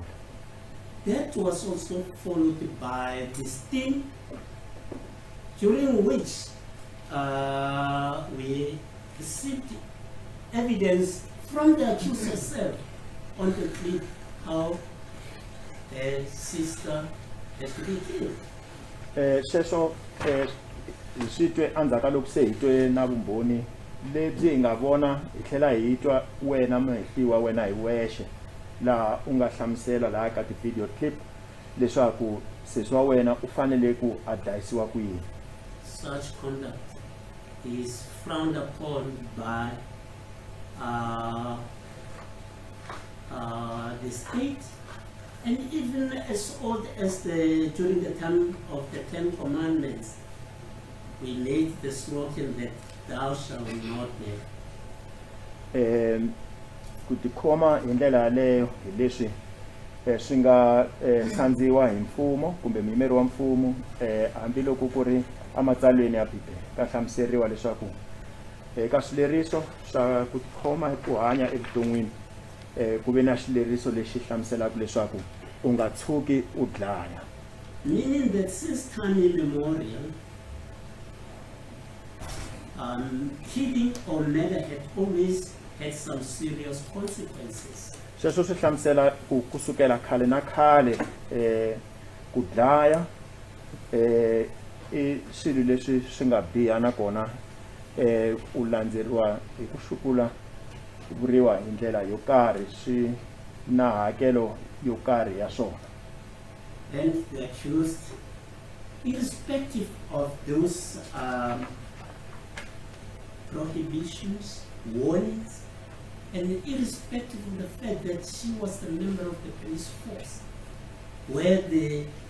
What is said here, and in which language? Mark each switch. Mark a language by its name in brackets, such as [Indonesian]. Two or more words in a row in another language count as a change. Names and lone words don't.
[English] That was also followed by this sting, during which we received evidence from the accused herself on the plea how her sister has to be killed. [Tsonga] Sweswo hi swi twe endzhaku ka loko se hi twe na vumbhoni lebyi hi nga vona hi tlhela hi twa wena mehliwa wena hi wexe laha u nga hlamusela laha ka ti- [English] video clip [Tsonga] leswaku sesi wa wena u fanele ku a dlayisiwa ku yini. [English] Such conduct is frowned upon by the state, and even as old as during the time of the 10 Commandments, we made the slogan that thou shalt not murder. [Tsonga] Ku tikhoma hi ndlela yaleyo hi leswi swi nga sandziwa hi mfumo kumbe muyimeri wa mfumo hambiloko ku ri ematsalweni ya Bibele ka hlamuseriwa leswaku eka swileriso swa ku tikhoma hi ku hanya evuton'wini ku ve na xileriso lexi hlamuselaka leswaku u nga tshuki u dlaya. [English] Meaning that since time immemorial, killing or murder had always had some serious consequences. [Tsonga] Sweswo swi hlamusela ku kusukela khale na khale ku dlaya i swilo leswi swi nga biha nakona u landzeriwa hi ku xupula vuriwa hi ndlela yo karhi swi na hakelo yo karhi ya swona. [English] And the accused, irrespective of those prohibitions, warnings, and irrespective of the fact that she was a member of the police force, where the